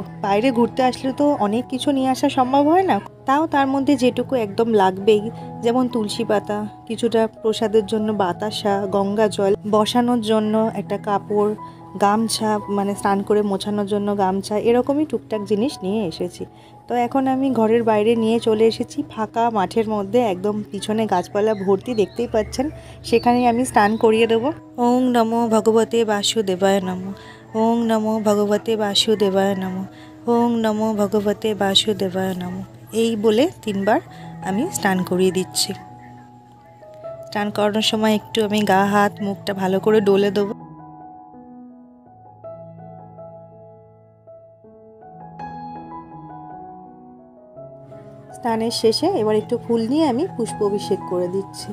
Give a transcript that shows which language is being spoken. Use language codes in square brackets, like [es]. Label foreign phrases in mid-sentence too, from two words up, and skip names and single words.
[bn] বাইরে ঘুরতে আসলে তো অনেক কিছু নিয়ে আসা সম্ভব হয় না, তাও তার মধ্যে যেটুকু একদম লাগবেই, যেমন তুলসী পাতা, কিছুটা প্রসাদের জন্য বাতাসা, গঙ্গা জল, বসানোর জন্য একটা কাপড়, গামছা, মানে স্নান করে মোছানোর জন্য গামছা, এরকমই টুকটাক জিনিস নিয়ে এসেছি। তো এখন আমি ঘরের বাইরে নিয়ে চলে এসেছি ফাঁকা মাঠের মধ্যে, একদম পিছনে গাছপালা ভর্তি দেখতেই পাচ্ছেন, সেখানেই আমি স্নান করিয়ে দেবো। [sa] ওং নমো ভগবতে বাসুদেবায় নমঃ, ওং নমো ভগবতে বাসুদেবায় নমঃ, ওং নমো ভগবতে বাসুদেবায় নমঃ, [bn] এই বলে 3 বার আমি স্নান করিয়ে দিচ্ছি। স্নান করানোর সময় একটু আমি গা হাত মুখটা ভালো করে ডলে দেবো। স্নানের শেষে এবার একটু ফুল নিয়ে আমি পুষ্প অভিষেক করে দিচ্ছি।